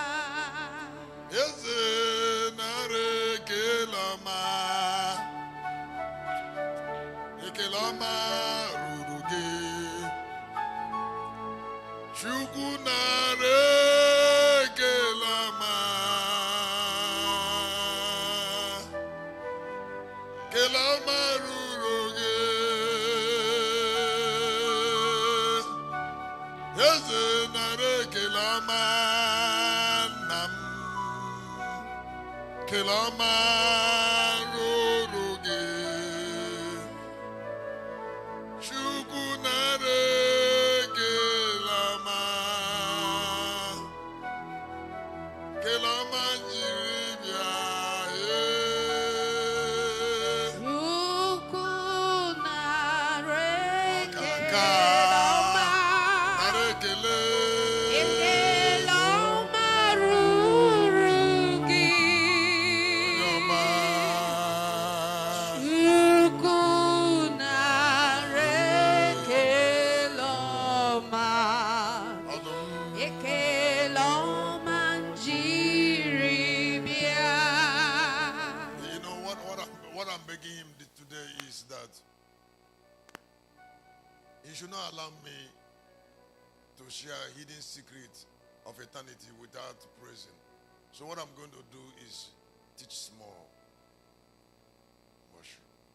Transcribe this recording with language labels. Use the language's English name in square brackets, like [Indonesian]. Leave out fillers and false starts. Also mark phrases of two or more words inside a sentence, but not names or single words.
[English] Ekeloma Rurugi Chukuna Rekelama Kelama Ruruge Yezenare Kelama Nam Kelama Ruruge Chukuna Kelama Njiribia Chukuna Rekeloma Ekeloma Rurugi Chukuna Rekeloma Ekeloma Njiribia. You know what I'm begging him today is that he should not allow me to share a hidden secret of eternity without praising. So what I'm going to do is teach small worship.